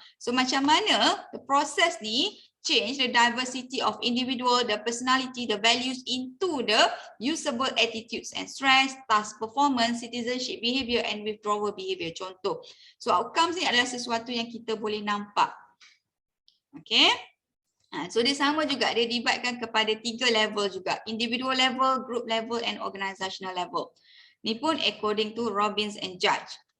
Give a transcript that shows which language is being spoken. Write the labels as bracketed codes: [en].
[en] So [ms] macam mana [en] the process ni change the diversity of individual, the personality, the values into the usable attitudes and stress, task performance, citizenship behavior and withdrawal behavior. [ms] Contoh. So outcomes ni adalah sesuatu yang kita boleh nampak. Okay. So dia sama juga, dia dividkan kepada 3 level juga. [en] Individual level, group level and organizational level. [ms] Ni pun [en] according to Robbins and Judge.